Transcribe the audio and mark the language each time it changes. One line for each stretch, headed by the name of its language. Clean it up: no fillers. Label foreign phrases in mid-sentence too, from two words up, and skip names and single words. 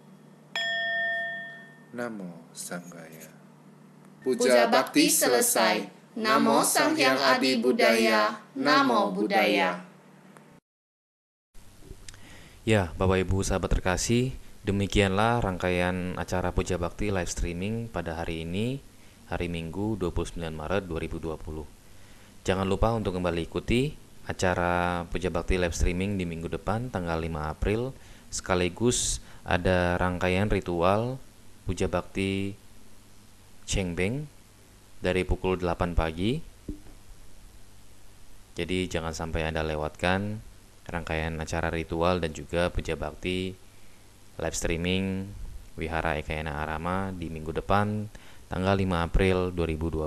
Pali: Namo Sanghaya.
Indonesian: Puja bakti selesai.
Pali: Namo Sang Hyang Adi Budaya. Namo Buddhaya.
Indonesian: Ya, Bapak Ibu sahabat terkasih, demikianlah rangkaian acara Puja Bakti
English: live streaming
Indonesian: pada hari ini, hari Minggu 29 Maret 2020. Jangan lupa untuk kembali ikuti acara Puja Bakti
English: live streaming
Indonesian: di minggu depan tanggal 5 April, sekaligus ada rangkaian ritual Puja Bakti Chengbeng dari pukul 8 pagi. Jadi jangan sampai Anda lewatkan rangkaian acara ritual dan juga Puja Bakti
English: live streaming
Indonesian: Wihara Ekayana Arama di minggu depan tanggal 5 April 2020.